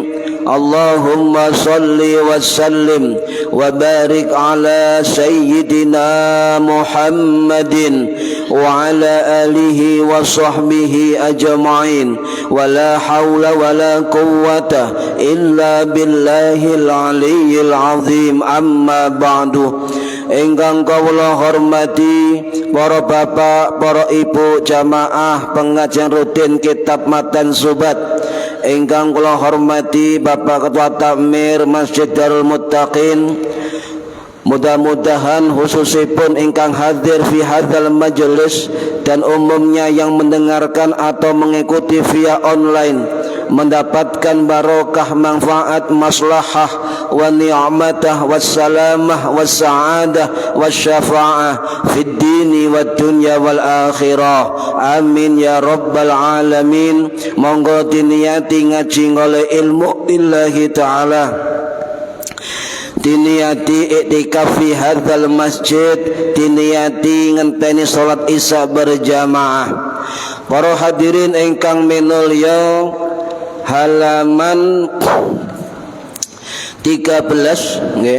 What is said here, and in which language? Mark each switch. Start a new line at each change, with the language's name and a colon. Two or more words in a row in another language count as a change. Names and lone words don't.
Arabic: اللهم صل وسلم وبارك على سيدنا محمد وعلى آله وصحبه أجمعين، ولا حول ولا قوة إلا بالله العلي العظيم. أما بعد.
Javanese: Ingkang kawula hormati para bapak, para ibu jamaah pengajian rutin kitab matan Zubat. Ingkang kula hormati Bapak Ketua Takmir Masjid Darul Muttaqin.
Indonesian: Mudah-mudahan
Javanese: khususipun ingkang hadir
Arabic: في هذا المجلس
Indonesian: dan umumnya yang mendengarkan atau mengikuti via online mendapatkan barokah, manfaat,
Arabic: مصلحة ونعمة والسلامة والسعادة والشفاعة في الدين والدنيا والآخرة. آمين يا رب العالمين.
Javanese: Monggo diniati ngaji oleh ilmu
Arabic: بالله تعالى,
Javanese: diniati iktikaf
Arabic: في هذا المسجد,
Javanese: diniati ngenteni salat isya berjamaah. Para hadirin ingkang minulya, halaman 13 nggih.